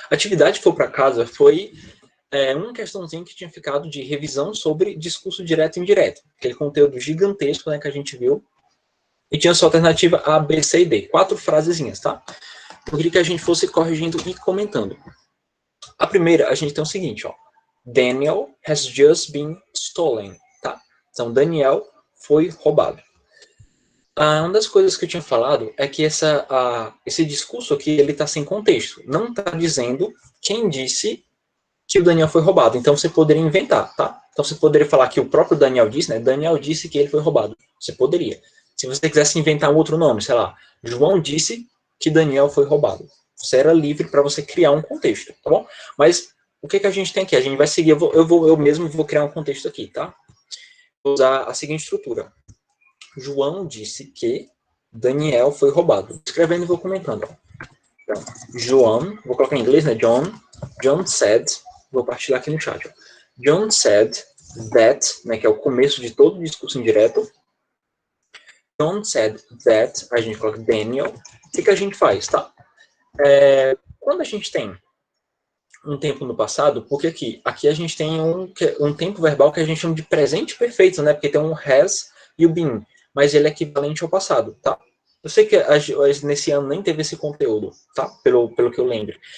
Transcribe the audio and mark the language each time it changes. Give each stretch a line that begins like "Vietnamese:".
Portuguese: A atividade que foi para casa foi uma questãozinha que tinha ficado de revisão sobre discurso direto e indireto. Aquele conteúdo gigantesco, né, que a gente viu. E tinha sua alternativa A, B, C e D. 4 frasezinhas, tá? Eu queria que a gente fosse corrigindo e comentando. A primeira, a gente tem o seguinte, ó.
English: Daniel has just been stolen, tá?
Portuguese: Então, Daniel foi roubado. Uma das coisas que eu tinha falado é que esse discurso aqui, ele está sem contexto. Não está dizendo quem disse que o Daniel foi roubado. Então, você poderia inventar, tá? Então, você poderia falar que o próprio Daniel disse, né? Daniel disse que ele foi roubado. Você poderia. Se você quisesse inventar um outro nome, sei lá, João disse que Daniel foi roubado. Você era livre para você criar um contexto, tá bom? Mas o que a gente tem aqui? A gente vai seguir, eu mesmo vou criar um contexto aqui, tá? Vou usar a seguinte estrutura. João disse que Daniel foi roubado. Escrevendo e vou comentando. Então, João, vou colocar em inglês, né?
English: John said,
Portuguese: vou partilhar aqui no chat. Ó.
English: John said that,
Portuguese: né, que é o começo de todo o discurso indireto.
English: John said that,
Portuguese: a gente coloca Daniel. O que a gente faz, tá? Quando a gente tem um tempo no passado, porque aqui a gente tem um tempo verbal que a gente chama de presente perfeito, né? Porque tem um has e o been, mas ele é equivalente ao passado, tá? Eu sei que nesse ano nem teve esse conteúdo, tá? Pelo que eu lembro.